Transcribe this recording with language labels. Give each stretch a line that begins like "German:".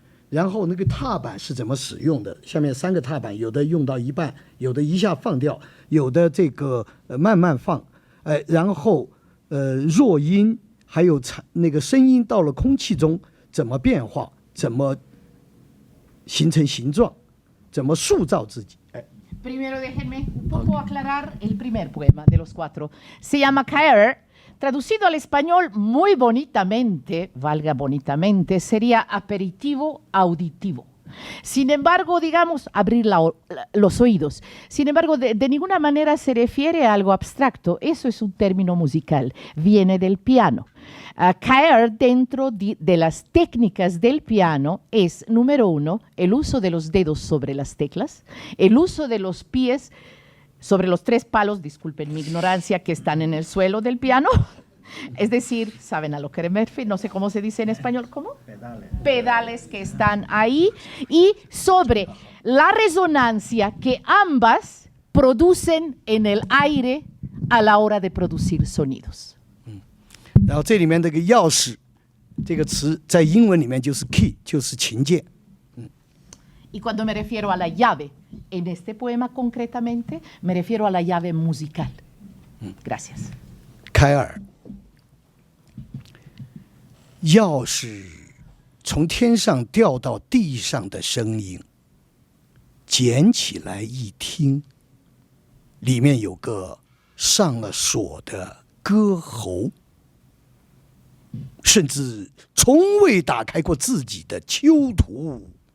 Chinese: 然后那个踏板是怎么使用的？下面3个踏板，有的用到一半，有的一下放掉，有的这个慢慢放，然后弱音还有那个声音到了空气中怎么变化，怎么形成形状，怎么塑造自己。
Spanish: Primero déjenme un poco aclarar el primer poema de los 4. Se llama Caer. Traducido al español muy bonitamente, valga bonitamente, sería aperitivo auditivo. Sin embargo, digamos, abrir los oídos. Sin embargo, de ninguna manera se refiere a algo abstracto. Eso es un término musical. Viene del piano. Caer dentro de las técnicas del piano es, número 1, el uso de los dedos sobre las teclas, el uso de los pies sobre los 3 palos, disculpen mi ignorancia, que están en el suelo del piano. Es decir, ¿saben a lo que me refiero? No sé cómo se dice en español. ¿Cómo? Pedales. Pedales que están ahí. Y sobre la resonancia que ambas producen en el aire a la hora de producir sonidos.
Chinese: 然后这里面这个钥匙这个词在英文里面就是 key， 就是琴键。
Spanish: Y cuando me refiero a la llave, en este poema concretamente, me refiero a la llave musical. Gracias.
Chinese: 凯尔，钥匙从天上掉到地上的声音，捡起来一听，里面有个上了锁的歌喉，甚至从未打开过自己的囚徒。